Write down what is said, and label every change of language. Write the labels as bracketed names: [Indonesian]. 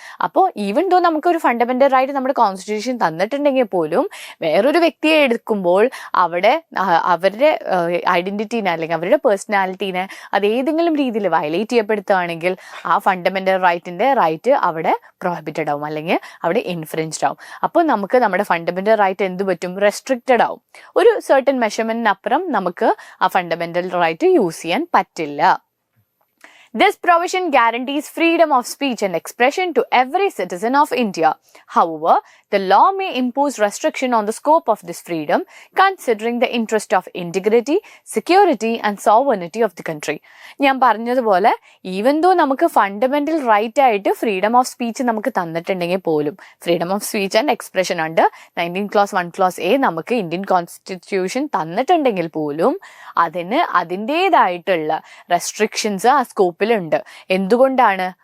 [Malayalam] അപ്പോൾ [English] even though [Malayalam] നമുക്കൊരു fundamental right നമ്മുടെ കോൺസ്റ്റിറ്റ്യൂഷൻ തന്നിട്ടുണ്ടെങ്കിൽ പോലും വേറൊരു വ്യക്തിയെ എടുക്കുമ്പോൾ അവരുടെ ഐഡന്റിറ്റീനെ അല്ലെങ്കിൽ അവരുടെ പേഴ്സണാലിറ്റീനെ അത് ഏതെങ്കിലും രീതിയിൽ വയലേറ്റ് ചെയ്യപ്പെടുത്തുകയാണെങ്കിൽ ആ ഫണ്ടമെന്റൽ റൈറ്റ് അവിടെ പ്രോഹിബിറ്റഡ് ആവും അല്ലെങ്കിൽ അവിടെ ഇൻഫ്രിഞ്ച്ഡ് ആവും. അപ്പോൾ നമുക്ക് നമ്മുടെ ഫണ്ടമെന്റൽ റൈറ്റ് എന്ത് പറ്റും? റെസ്ട്രിക്റ്റഡ് ആവും. ഒരു സർട്ടൻ മെഷർമെന്റിനപ്പുറം നമുക്ക് ആ ഫണ്ടമെന്റൽ റൈറ്റ് യൂസ് ചെയ്യാൻ പറ്റില്ല. [English] This provision guarantees freedom of speech and expression to every citizen of India. However, the law may impose restriction on the scope of this freedom, considering the interest of integrity, security and sovereignty of the country. [Malayalam] ഞാൻ പറഞ്ഞതുപോലെ [English] even though [Malayalam] നമുക്ക് fundamental right ആയിട്ട് freedom of speech നമുക്ക് തന്നിട്ടുണ്ടെങ്കിൽ പോലും, freedom of speech and expression ഉണ്ട് 19 close 1 close A നമുക്ക് Indian constitution തന്നിട്ടുണ്ടെങ്കിൽ പോലും അതിന് അതിൻ്റെതായിട്ടുള്ള റെസ്ട്രിക്ഷൻസ് ആ സ്കോപ്പിൽ ഉണ്ട്. എന്തുകൊണ്ടാണ്?